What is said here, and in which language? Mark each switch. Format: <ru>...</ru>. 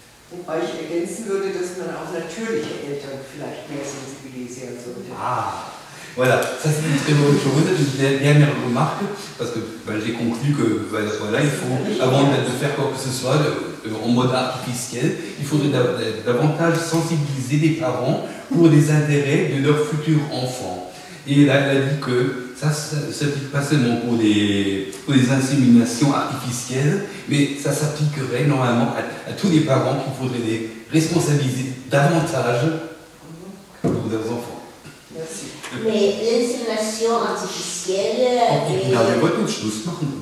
<de>Wobei ich ergänzen würde, dass man auch natürliche Eltern vielleicht mehr sensibilisieren sollte.</de> <fr>Voilà, ça c'est une très bonne chose. Une dernière remarque, parce que j'ai conclu que voilà, il faut, avant de faire quoi que ce soit en mode artificiel, il faudrait davantage sensibiliser les parents pour les intérêts de leurs futurs enfants. Et là, elle a dit que ça ne s'applique pas seulement pour les inséminations artificielles, mais ça s'appliquerait normalement à tous les parents qu'il faudrait les responsabiliser davantage pour leurs enfants. Merci. Mais l'insémination artificielle...</fr> <de>Wir wollten einen Schluss machen.</de>